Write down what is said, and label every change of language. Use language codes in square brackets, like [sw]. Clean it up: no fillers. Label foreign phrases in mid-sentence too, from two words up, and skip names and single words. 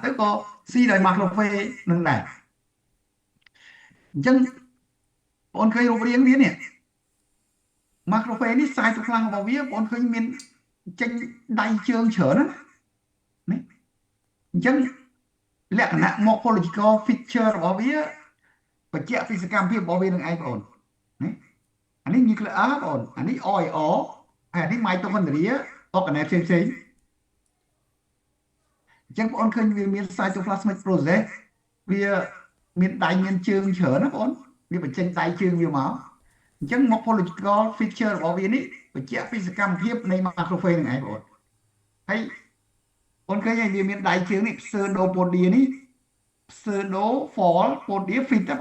[km] ទៅក៏ស៊ីដោយ macrophage នឹងដែរអញ្ចឹងបងអូនឃើញរូបរាងវានេះ macrophage នេះសាយទៅខ្លាំងរបស់វាបងអូនឃើញមានចេញដៃជើងច្រើនណានេះអញ្ចឹងលក្ខណៈ [en] morphological feature [km] របស់វាបញ្ជាក់ពីសកម្មភាពរបស់វានឹងឯងបងអូននេះអានេះ nuclear បងអូនអានេះ OIO ហើយអានេះ [en] mitochondria organelle [km] ផ្សេង អញ្ចឹងបងអូនឃើញវាមាន [en] cytoplasmic process [km] វាមានដៃមានជើងច្រើនណាបងអូនវាបញ្ចេញដៃជើងវាមកអញ្ចឹង [en] morphological feature [km] របស់វានេះបញ្ជាក់ពីសកម្មភាពនៃ macrophage នឹងឯងបងអូនហើយអូនឃើញហើយវាមានដៃជើងនេះ pseudopodia នេះ [en] pseudofold podia fit [km] ណាបង